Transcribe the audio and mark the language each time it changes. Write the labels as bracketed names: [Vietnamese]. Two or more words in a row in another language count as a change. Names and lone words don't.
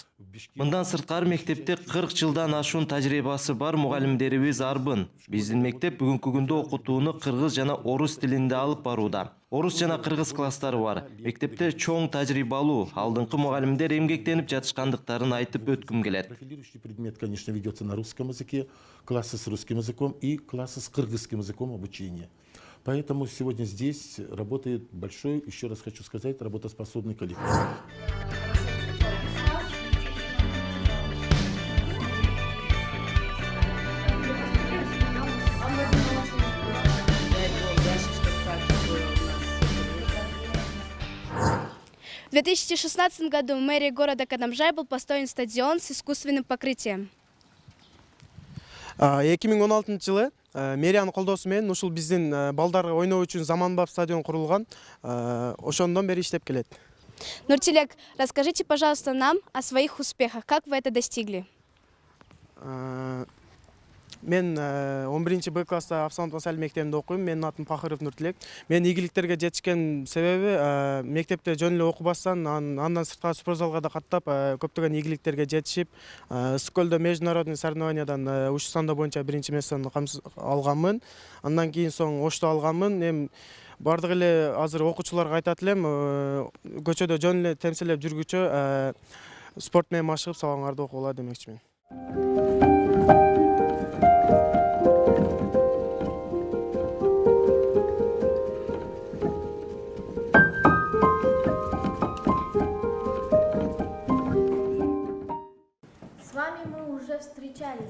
[Kyrgyz] Мындан сырткары мектепте 40 жылдан ашуун тажрыйбасы бар мугалимдерибиз арбын. Биздин мектеп бүгүнкү күндө окутууну кыргыз жана орус тилинде алып барууда. Орус жана кыргыз класстары бар. Мектепте чоң тажрыйбалуу, алдыңкы мугалимдер эмгектенип жатышкандыктарын айтып өткүм келет. [Russian] Профилирующий предмет, конечно, ведется на русском языке, классы с русским языком и классы с кыргызским языком обучения. Поэтому сегодня здесь работает большой, еще раз хочу сказать, работоспособный коллектив. В 2016 году мэрией города Кадамжай был построен стадион с искусственным покрытием. [Kyrgyz] 2016 жылы мэриянын колдоосу менен ушул биздин балдарга ойноо үчүн заманбап стадион курулган. Ошондон бери иштеп келет. Нуртилек, [Russian] расскажите, пожалуйста, нам о своих успехах. Как вы это достигли? [Kyrgyz] Мен 11 Б класста Абсанов Масалий мектебинде окуйм. Менин атым Пахыров Нуртилек. Мен ийгиликтерге жетишкен себеби мектепте жөн эле окубастан, андан сырткары спортзалга да каттап, көптөгөн ийгиликтерге жетишип, Ысык-Көлдө [Russian] международный соревнованиядан [Kyrgyz] ушу сандоо боюнча биринчи место алганмын. Андан кийин соң Ошто алганмын. Эми бардык эле азыр окуучуларга айтат элем, көчөдө жөн эле темсилеп жүргүчө спорт менен машыгып сабагыңарды окугула демекчимин. [Russian] С вами мы уже встречались.